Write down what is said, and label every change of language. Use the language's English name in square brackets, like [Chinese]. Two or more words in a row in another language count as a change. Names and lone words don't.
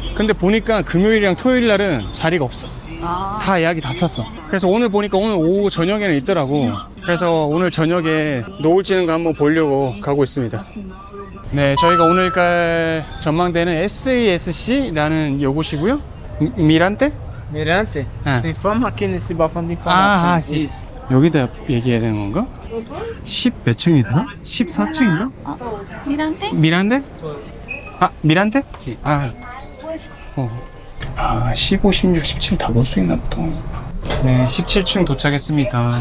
[Korean] 근데 보니까 금요일이랑 토요일 날은 자리가 없어. 다 예약이 다 찼어. 그래서 오늘 보니까 오늘 오후 저녁에는 있더라고. 그래서 오늘 저녁에 노을 지는 거 한번 보려고 가고 있습니다. 네, 저희가 오늘 갈 전망대는 SESC라는 요곳이고요. 미란테? [Portuguese] Mirante. Ah. Se informa aqui nesse balcão de [Korean] 아, [Portuguese] informação. Isso. [Korean] 여기다 얘기해야 되는 건가? 10 몇 층이다? 14층인가? 미란데? 미란데? 아, 미란데? 아, 15, 16, 17 다 볼 수 있나 보다. 네, 17층 도착했습니다.